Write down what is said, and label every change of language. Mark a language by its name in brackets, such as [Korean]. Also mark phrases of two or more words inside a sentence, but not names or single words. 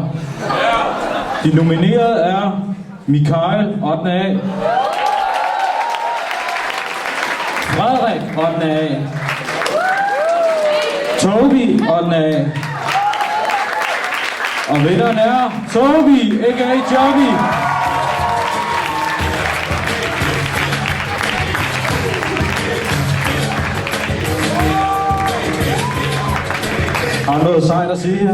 [Danish] De nominerede er Mikael, 8. A. Frederik, 8. A. Toby, 8. A. Og vinderen er Toby, a.k.a. Joby. Har du noget sejt at sige her?